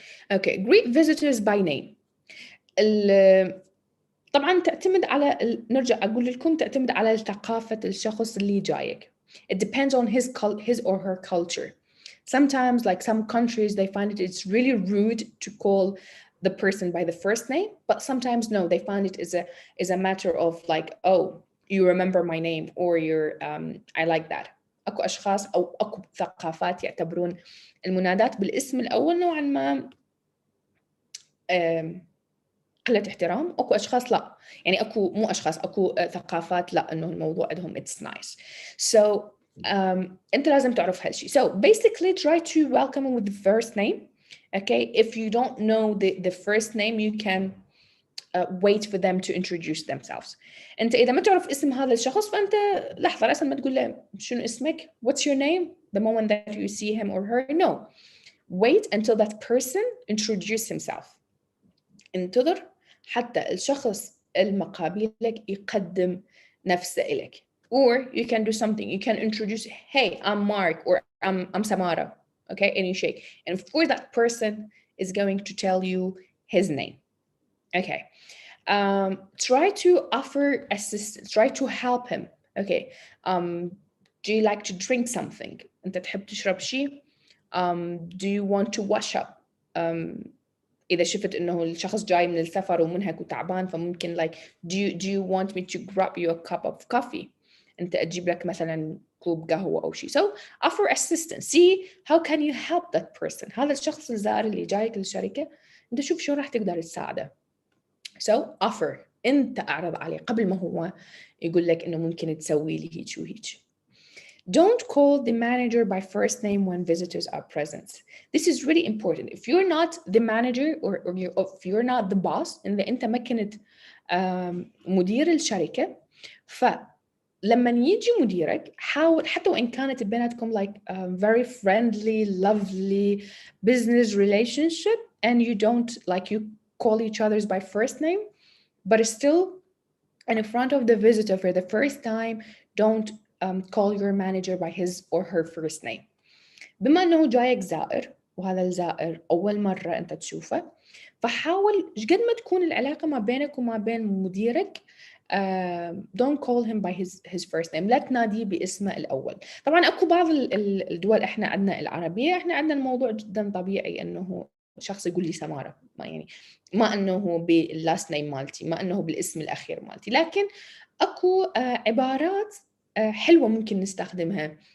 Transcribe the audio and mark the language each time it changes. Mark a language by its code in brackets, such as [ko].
[en] Okay, greet visitors by name. [ar] طبعا تعتمد على نرجع أقول لكم تعتمد على ثقافة الشخص اللي جايك. [en] It depends on his or her culture. Sometimes, like some countries, they find it's really rude to call the person by the first name, but sometimes no, they find it is a matter of like, oh, you remember my name or you're I like that. [ar] أكو أشخاص أو أكو ثقافات يعتبرون المنادات بالاسم الأول نوعاً ما قلة احترام. أكو أشخاص لا، يعني أكو مو أشخاص، أكو ثقافات لا، إنه الموضوع عندهم [en] it's nice. So [ar] أنت لازم تعرف هالشيء. [en] So basically try to welcome them with the first name. Okay, if you don't know the first name, you can wait for them to introduce themselves. [ar] أنت إذا ما تعرف اسم هذا الشخص فأنت لحظة رأسا ما تقول له شنو اسمك, [en] what's your name, the moment that you see him or her. No, wait until that person introduce himself. [ar] انتظر حتى الشخص المقابلك يقدم نفسه إليك. [en] Or you can do something. You can introduce, hey, I'm Mark, or I'm Samara. Okay, and you shake. And of course that person is going to tell you his name. Okay. Try to offer assistance. Try to help him. Okay. Do you like to drink something? [ar] أنت تحب تشرب شيء? [en] Do you want to wash up? [ar] إذا شفت إنه الشخص جاي من السفر ومنهك وتعبان فممكن [en] like do you want me to grab you a cup of coffee? [ar] أنت أجيب لك مثلاً كوب قهوة أو شيء. [en] So offer assistance. See how can you help that person. [ar] هذا الشخص الزائر اللي جايك للشركة أنت شوف شو راح تقدر تساعده. [en] So offer. [ar] أنت أعرض عليه قبل ما هو يقول لك إنه ممكن تسوي لي هيك وهيك. [en] Don't call the manager by first name when visitors are present. This is really important. If you're not the manager or if you're not the boss, [ar] إن أنت ما كنت مدير الشركة، فلما يجي مديرك حاول حتى وإن كانت بيناتكم [en] like very friendly, lovely business relationship, and you don't like you call each other by first name, but still in front of the visitor for the first time, don't call your manager by his or her first name. [ar] بما أنه جايك زائر وهذا الزائر أول مرة أنت تشوفه، فحاول قد ما تكون العلاقة ما بينك وما بين مديرك [en] don't call him by his first name. [ar] لا تناديه باسمه الأول. طبعا أكو بعض الدول إحنا عندنا العربية إحنا عندنا الموضوع جدا طبيعي أنه شخص يقول لي سمارة، ما يعني ما أنه باللاست نيم مالتي، ما أنه بالاسم الأخير مالتي، لكن أكو عبارات حلوة ممكن نستخدمها.